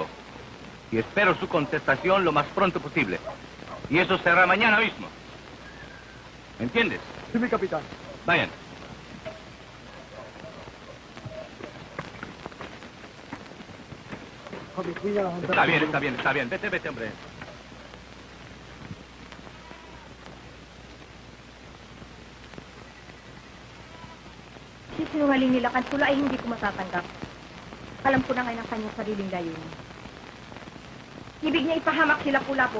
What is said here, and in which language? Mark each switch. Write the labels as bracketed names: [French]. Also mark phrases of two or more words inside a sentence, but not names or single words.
[Spanish] Y espero su contestación lo más pronto posible. Y eso será mañana mismo. ¿Me entiendes? Sí, mi capitán. Vayan. Está bien. Vete, hombre. [Filipino] Si sinungaling nila kan sila ay hindi ko matatanggap. Alam ko na ngayon ang kanyang sariling layunin. Ibig niya ipahamak sila Lapu-Lapu.